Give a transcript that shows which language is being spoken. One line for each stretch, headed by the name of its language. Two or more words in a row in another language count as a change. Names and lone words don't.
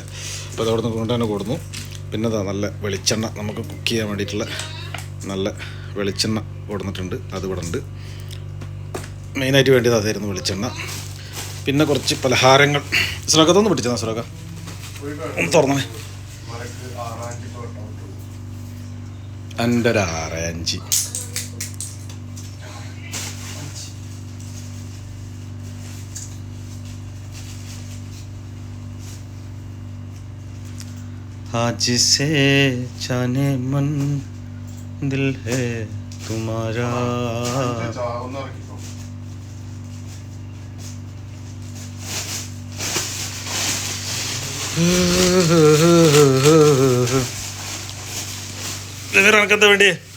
Malayalam: അപ്പോൾ അതവിടെ നിന്ന് കൊണ്ട് തന്നെ കൊടുന്നു. പിന്നെ അതാ നല്ല വെളിച്ചെണ്ണ, നമുക്ക് കുക്ക് ചെയ്യാൻ വേണ്ടിയിട്ടുള്ള നല്ല വെളിച്ചെണ്ണ കൊടുത്തിട്ടുണ്ട്. അത് ഇവിടെ ഉണ്ട്. മെയിനായിട്ട് വേണ്ടിയത് അതായിരുന്നു വെളിച്ചെണ്ണ. പിന്നെ കുറച്ച് പലഹാരങ്ങൾ. സുരകത്തൊന്ന് പിടിച്ചതാ സുരക, ഒന്ന് തുറന്നേ. എൻ്റെ ഒരു
Hindi: 6-5 आज से जाने मन दिल है तुम्हारा.
Malayalam: എനക്കെന്താ വേണ്ടി